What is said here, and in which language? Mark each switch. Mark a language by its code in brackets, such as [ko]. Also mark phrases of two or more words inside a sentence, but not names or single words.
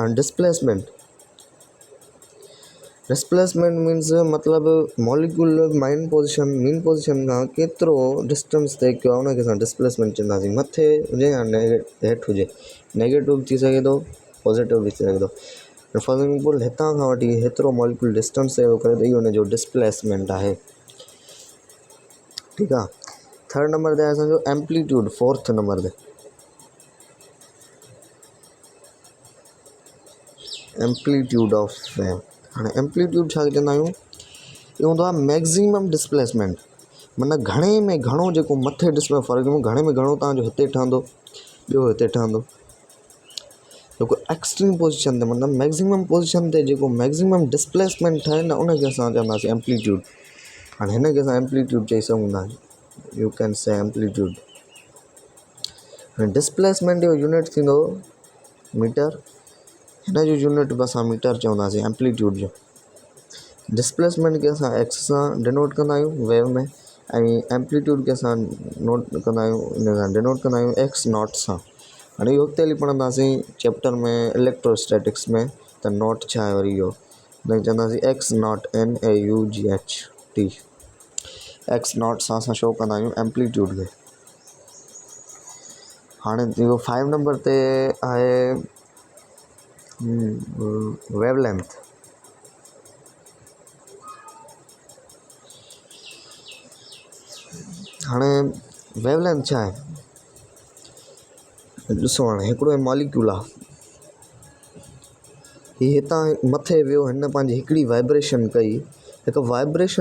[sd] हाणे [en] displacement means [sd] मतिलबु [en] molecule mean position [sd] खां केतिरो डिस्टेंस तय कयो आहे, उनखे असां डिस्प्लेसमेंट चवंदासीं। मथे हुजे या हेठि हुजे, नेगेटिव बि थी सघे थो, पॉज़िटिव बि थी सघे थो। [en] for example [sd] हितां खां वठी हेतिरो मॉलिक्यूल डिस्टेंस तय करे त इहो हुनजो डिस्प्लेसमेंट आहे। ठीकु आहे। [en] third number [sd] ते आहे असांजो एम्पलीट्यूड। [en] fourth number ते amplitude of wave। [sd] हाणे एम्पलीट्यूड छा चवंदा आहियूं? इहो हूंदो आहे [en] maximum displacement. [sd] माना घणे में घणो जेको मथे डिस्प्ले, [en] for example [sd] घणे में घणो तव्हांजो हिते ठहंदो, ॿियो हिते ठहंदो। जेको [en] extreme position [sd] ते मतिलबु [en] maximum position [sd] ते जेको [en] maximum displacement [sd] ठहे न, उनखे असां चवंदासीं एम्पलीट्यूड। हाणे हिनखे असां एम्पलीट्यूड चई सघूं था। [en] you can say amplitude. [sd] हाणे डिस्प्लेसमेंट जो यूनिट थींदो मीटर। हिन जो यूनिट बि असां मीटर चवंदासीं एम्पलीट्यूड जो। डिस्प्लेसमेंट खे असां एक्स सां डिनोट कंदा आहियूं वेव में, ऐं एम्पलीट्यूड खे असां नोट कंदा आहियूं इन सां डिनोट कंदा आहियूं [en] x naught [sd] सां। हाणे इहो अॻिते हली पढ़ंदासीं चैप्टर में इलेक्ट्रोस्टैटिक्स में, त नॉट छा आहे वरी इहो हुनखे चवंदासीं [en] x naught NAUGHT. x naught [sd] सां असां शो कंदा आहियूं एम्पलीट्यूड खे। हाणे इहो 5 नंबर ते आहे वेवलेंथ। हाणे वेवलेंथ छा आहे, ॾिसो हाणे हिकिड़ो मॉलिक्यूल आहे, हीअ हितां मथे वियो, हिन पंहिंजी हिकिड़ी वाइब्रेशन कई, हिकु वाइब्रेशन।